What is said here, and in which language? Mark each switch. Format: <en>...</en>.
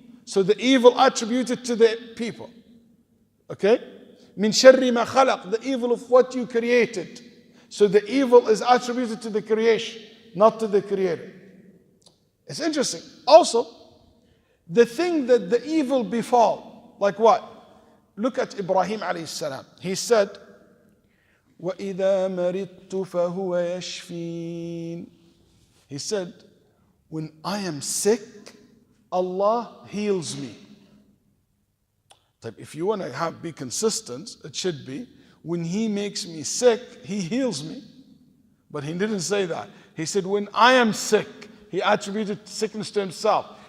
<en>So the evil attributed to the people. Okay?</en> <ar>Min sharri ma khalaq.</ar> <en>The evil of what you created. So the evil is attributed to the creation, not to the creator. It's interesting. Also, the thing that the evil befall, like what? Look at Ibrahim alayhi salam. He said,</en> <ar>وَإِذَا مَرِضْتُ فَهُوَ يَشْفِينَ.</ar> <en>He said, when I am sick, Allah heals me. If you want to be consistent, it should be, when He makes me sick, He heals me. But He didn't say that. He said, when I am sick, He attributed sickness to Himself.</en>